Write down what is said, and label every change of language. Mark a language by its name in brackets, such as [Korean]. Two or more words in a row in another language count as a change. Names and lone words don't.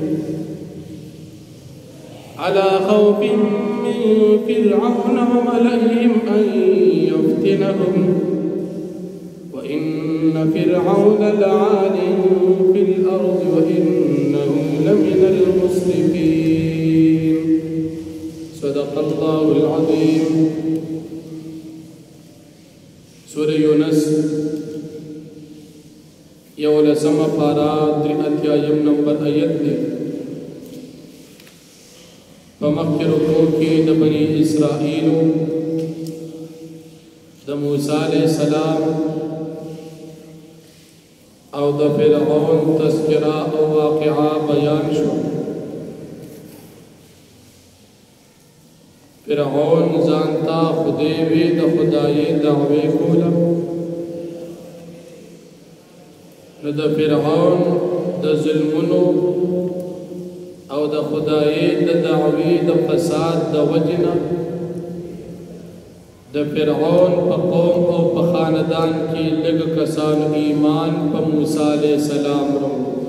[Arabic] أن يفتنهم وإن فرعون لعال في الأرض وإنه لمن المسرفين صدق الله العظيم. [Pashto] سورة يونس يولسم پارا 3 نمبر آیت دی فمخی رکو کی د بنی اسرائیلو د موسیٰ [Arabic] علیہ السلام [Pashto] او د فرعون تذکرہ او واقعہ بیان شو. فرعون زانتا خدای وی د خدای دعوی کولا نو د فرعون د ظلمونو او د خدای د دعوی د فساد د وجنه د فرعون په قوم او په خاندان کې لږ کسان ایمان په موسی [Arabic] علیہ السلام [Pashto] ورو.